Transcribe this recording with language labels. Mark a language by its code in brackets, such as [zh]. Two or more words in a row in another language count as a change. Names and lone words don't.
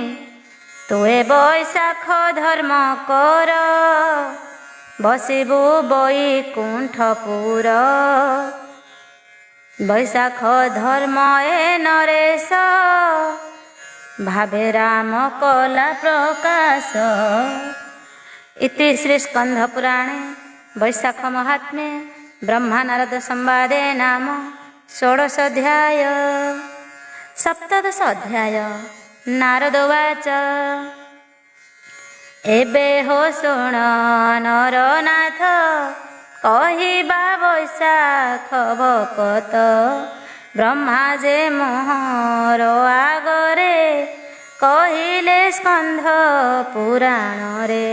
[or] ତୁ ଏ ବୈଶାଖ ଧର୍ମ କର, ବସିବୁ ବୈକୁଣ୍ଠପୁର। ବୈଶାଖ ଧର୍ମ ଏ ନରେଶ, ଭାବେ ରାମ କଲା ପ୍ରକାଶ। [sa] इति श्री स्कंध पुराणे वैशाख महात्म्ये ब्रह्मा नारद संवादे नाम षोडश अध्याय। सप्तदश अध्याय। नारद उवाच [or] ଏବେ ହୋ ଶୁଣ ନରନାଥ କହିବା ବୈଶାଖ ଭକତ ବ୍ରହ୍ମା ଯେ ମୋହର ଆଗରେ କହିଲେ ସ୍କନ୍ଧ ପୁରାଣରେ।